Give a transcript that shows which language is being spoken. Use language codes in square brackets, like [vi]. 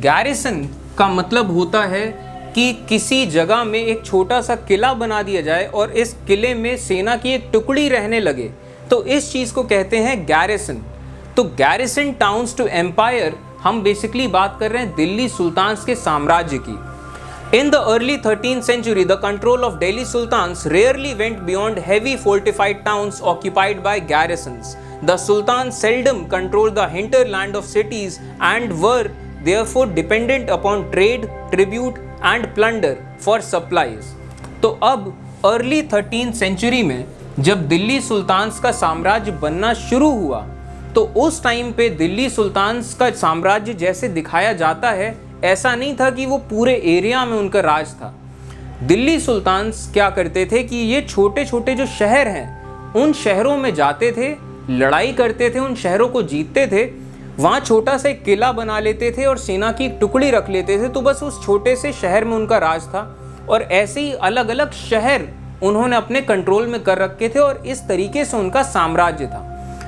[hi] Garrison का मतलब होता है कि किसी जगह में एक छोटा सा किला बना दिया जाए और इस किले में सेना की एक टुकड़ी रहने लगे, तो इस चीज़ को कहते हैं गैरिसन। तो [en] garrison towns to empire [hi] हम बेसिकली बात कर रहे हैं दिल्ली सुल्तान्स के साम्राज्य की। [en] In the early 13th century, the control of Delhi sultans rarely went beyond heavy fortified towns occupied by garrisons. The sultans seldom controlled the hinterland of cities and were therefore dependent upon trade, tribute and plunder for supplies. [hi] तो अब [en] early 13th century [hi] में जब Delhi sultans का साम्राज्य बनना शुरू हुआ, तो उस टाइम पे दिल्ली सुल्तान्स का साम्राज्य जैसे दिखाया जाता है ऐसा नहीं था कि वो पूरे एरिया में उनका राज था। दिल्ली सुल्तान्स क्या करते थे कि ये छोटे छोटे जो शहर हैं उन शहरों में जाते थे, लड़ाई करते थे, उन शहरों को जीतते थे, वहाँ छोटा सा एक किला बना लेते थे और सेना की एक टुकड़ी रख लेते थे। तो बस उस छोटे से शहर में उनका राज था और ऐसे ही अलग अलग शहर उन्होंने अपने कंट्रोल में कर रखे थे और इस तरीके से उनका साम्राज्य था।